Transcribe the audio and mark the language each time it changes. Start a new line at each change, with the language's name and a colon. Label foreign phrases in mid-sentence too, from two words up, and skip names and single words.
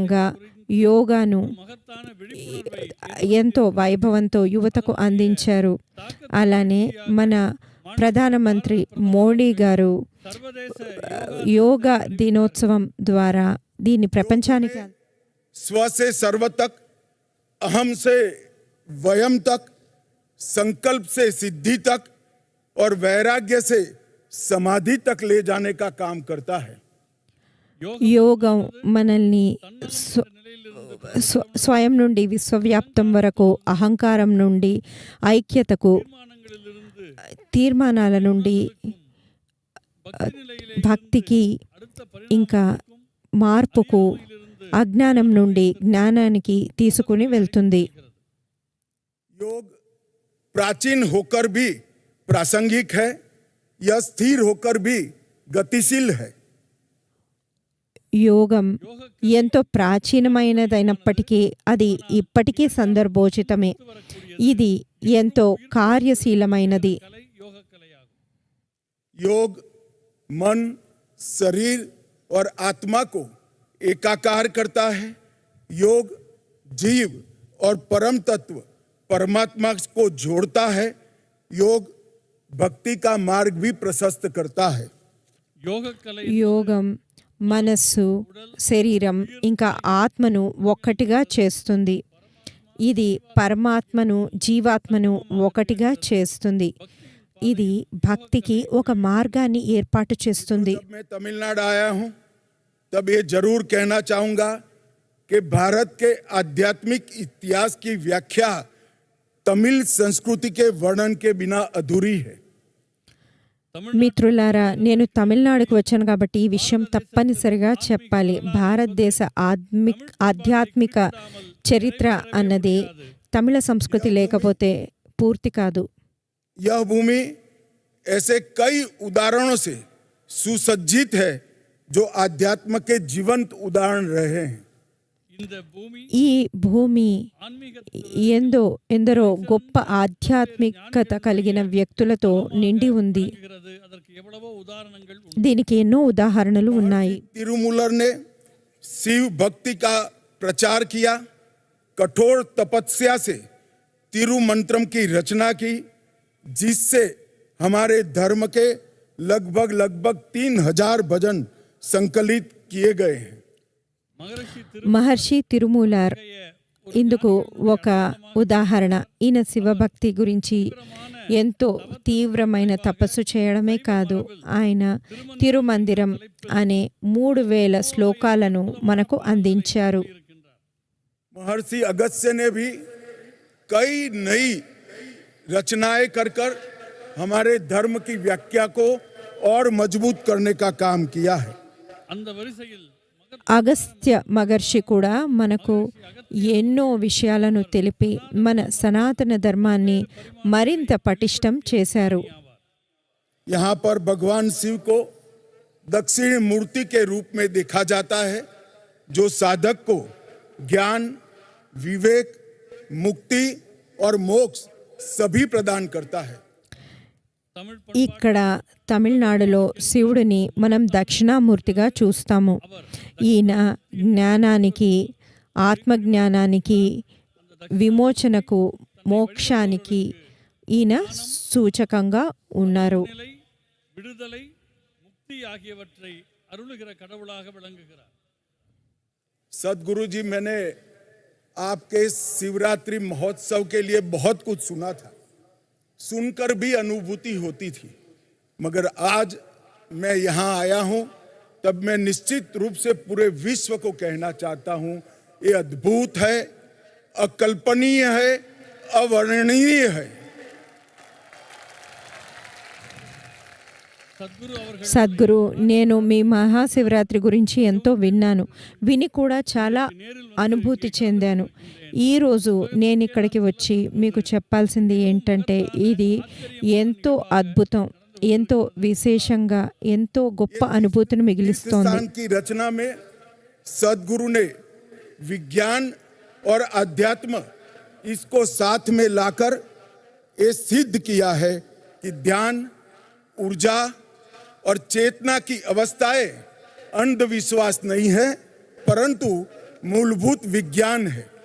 Telugu: విధంగా యోగాను ఎంతో వైభవంతో యువతకు అందించారు. అలానే మన ప్రధానమంత్రి మోడీ గారు యోగా దినోత్సవం ద్వారా దీన్ని ప్రపంచానికి
Hindi: स्व से सर्व तक, अहम से वयम तक, संकल्प से सिद्धि तक और वैराग्य से समाधि तक ले जाने का काम करता है.
Telugu: యోగం మనల్ని స్వయం నుండి విశ్వవ్యాప్తం వరకు, అహంకారం నుండి ఐక్యతకు, తీర్మానాల నుండి భక్తికి, ఇంకా మార్పుకు, అజ్ఞానం నుండి జ్ఞానానికి తీసుకుని వెళ్తుంది.
Hindi: योग प्राचीन होकर भी प्रासंगिक है, यह स्थिर होकर भी गतिशील है.
Telugu: యోగం ఎంతో ప్రాచీనమైనదైనప్పటికీ అది ఇప్పటికీ సందర్భోచితమే. ఇది ఎంతో కార్యశీలమైనది.
Hindi: योग मन, शरीर और आत्मा को एकाकार करता है. योग जीव और परम तत्व परमात्मा को जोड़ता है. योग भक्ति का मार्ग भी प्रशस्त करता है.
Telugu: యోగం మనస్సు, శరీరం ఇంకా ఆత్మను ఒక్కటిగా చేస్తుంది. ఇది పరమాత్మను, జీవాత్మను ఒకటిగా చేస్తుంది. ఇది భక్తికి ఒక మార్గాన్ని ఏర్పాటు చేస్తుంది.
Hindi: मैं तमिलनाडु आया हूं तब ये जरूर कहना चाहूंगा कि भारत के आध्यात्मिक इतिहास की व्याख्या तमिल संस्कृति के वर्णन के बिना अधूरी है.
Telugu: మిత్రులారా, నేను తమిళనాడుకు వచ్చాను కాబట్టి ఈ విషయం తప్పనిసరిగా చెప్పాలి. భారతదేశ ఆధ్యాత్మిక చరిత్ర అన్నది తమిళ సంస్కృతి లేకపోతే పూర్తి కాదు.
Hindi: यह भूमि ऐसे कई उदाहरणों से सुसज्जित है जो आध्यात्म के जीवंत उदाहरण रहे हैं.
Telugu: ఈ భూమి ఎందరో గొప్ప ఆధ్యాత్మికత కలిగిన వ్యక్తులతో నిండి ఉంది. దీనికి ఎన్నో ఉదాహరణలు ఉన్నాయి.
Hindi: तिरुमूलर ने शिव भक्ति का प्रचार किया, कठोर तपस्या से तिरुमंत्रम की रचना की, जिससे हमारे धर्म के लगभग 3000 भजन संकलित किए गए हैं.
Telugu: మహర్షి తిరుమూలర్ ఇందుకు ఒక ఉదాహరణ. ఈయన శివభక్తి గురించి ఎంతో తీవ్రమైన తపస్సు చేయడమే కాదు, ఆయన తిరుమందిరం అనే 3000 శ్లోకాలను మనకు అందించారు.
Hindi: महर्षि अगस्त्य ने भी कई नई रचनाएं कर हमारे धर्म की व्याख्या को और मजबूत करने का काम किया है.
Telugu: అగస్త్య మహర్షి కూడా మనకు ఎన్నో విషయాలను తెలిపి మన సనాతన ధర్మాన్ని మరింత పటిష్టం చేశారు.
Hindi: यहाँ पर भगवान शिव को दक्षिण मूर्ति के रूप में देखा जाता है, जो साधक को ज्ञान, विवेक, मुक्ति और मोक्ष सभी प्रदान करता है.
Telugu: ఇక్కడ తమిళనాడులో శివుడిని మనం దక్షిణామూర్తిగా చూస్తాము. ఈయన జ్ఞానానికి, ఆత్మజ్ఞానానికి, విమోచనకు, మోక్షానికి ఈయన సూచకంగా ఉన్నారు.
Hindi: सदगुरु जी, मैंने आपके शिवरात्रि महोत्सव के लिए बहुत कुछ सुना था, सुनकर भी अनुभूति होती थी, मगर आज मैं यहाँ आया हूँ तब मैं निश्चित रूप से पूरे विश्व को कहना चाहता हूँ, ये अद्भुत है, अकल्पनीय है, अवर्णनीय है.
Telugu: సద్గురు, నేను మీ మహాశివరాత్రి గురించి ఎంతో విన్నాను, విని కూడా చాలా అనుభూతి చెందాను. ఈరోజు నేను ఇక్కడికి వచ్చి మీకు చెప్పాల్సింది ఏంటంటే, ఇది ఎంతో అద్భుతం, ఎంతో విశేషంగా, ఎంతో గొప్ప అనుభూతిని మిగిలిస్తోంది.
Hindi: रचना में सदगुरु ने विज्ञान और अध्यात्म इसको साथ में लाकर ये सिद्ध किया है कि ध्यान, ऊर्जा और चेतना की अवस्थाएं अंधविश्वास नहीं है, परंतु मूलभूत विज्ञान है।